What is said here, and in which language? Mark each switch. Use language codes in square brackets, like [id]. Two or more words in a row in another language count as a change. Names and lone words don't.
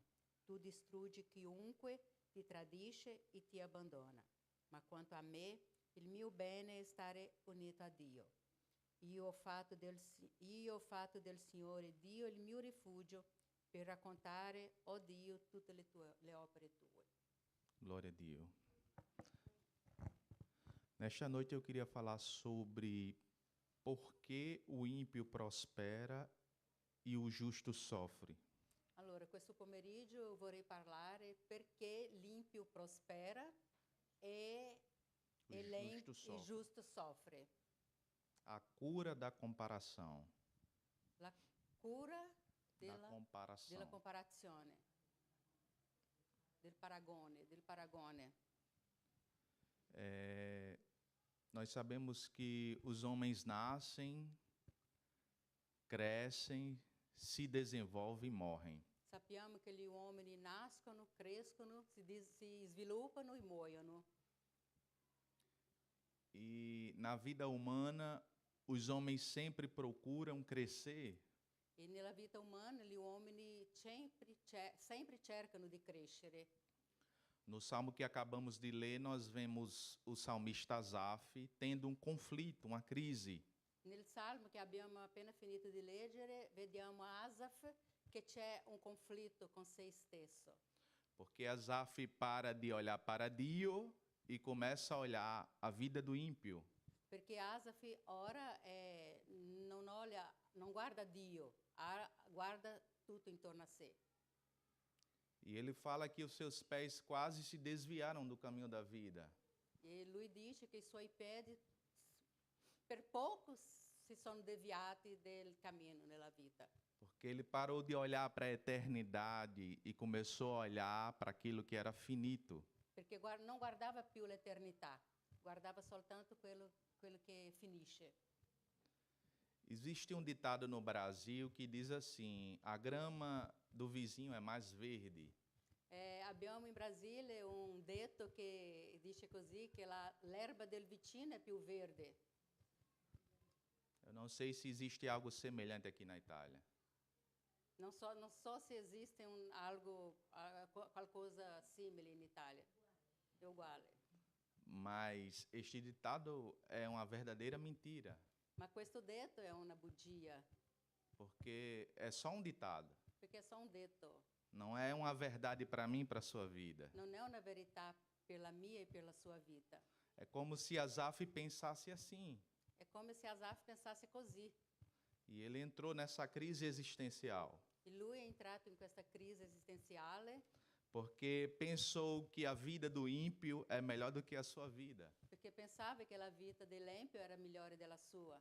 [it] Tu distruggi chiunque ti tradisce e ti abbandona. Ma quanto a me, il mio bene è stare unito a Dio. io ho fatto del Signore Dio il mio rifugio per raccontare, oh Dio, tutte le opere tue. [pt] Glória a Deus. Nesta noite eu queria falar sobre por que o ímpio prospera e o justo sofre. [it] Allora, questo pomeriggio vorrei parlare perché l'impio prospera e il giusto soffre. [pt] A cura da comparação. [it] La cura [pt] Da [it] della [pt] comparação. [it] comparazione, del paragone. [pt] Nós sabemos que os homens nascem, crescem, se desenvolvem e morrem. [it] Sappiamo che gli uomini nascono, crescono, si sviluppano e muoiono. [pt] E na vida humana, os homens sempre procuram crescer, [it] E nella vita umana gli uomini sempre cercano di crescere. [pt] No salmo que acabamos de ler, nós vemos o salmista Asaf tendo conflito, uma crise. [it] Nel salmo che abbiamo appena finito di leggere, vediamo Asaf che c'è un conflitto con se stesso. [pt] Porque Asaf para de olhar para Dio e começa a olhar a vida do ímpio. [it] Perché Asaf ora non guarda Dio, guarda tutto intorno a sé. [pt] E ele fala que os seus pés quase se desviaram do caminho da vida. [it] E lui dice che i suoi piedi per poco si sono deviati del cammino nella vita. [pt] Porque ele parou de olhar para a eternidade e começou a olhar para aquilo que era finito. [it] Perché non guardava più l'eternità, guardava soltanto quello che finisce. [pt] Existe um ditado no Brasil que diz assim: a grama do vizinho é mais verde. [it] Abbiamo in Brasile un detto che dice così, che l'erba del vicino è più verde. [pt] Eu não sei se existe algo semelhante aqui na Itália. [it] Non so se esiste qualcosa simile in Italia. È uguale. [pt] Mas este ditado é uma verdadeira mentira, [it] Ma questo detto è una bugia, [pt] porque é só um ditado. [it] perché è solo un detto. [pt] Não é uma verdade para mim e para a sua vida. [it] Non è una verità per la mia e per la sua vita. [pt] É como se Asaf pensasse assim. [it] È come se Asaf pensasse così. [pt] E ele entrou nessa crise existencial, [it] E lui è entrato in questa crisi esistenziale [pt] porque pensou que a vida do ímpio é melhor do que a sua vida. [it] perché pensava che la vita dell'empio era migliore della sua.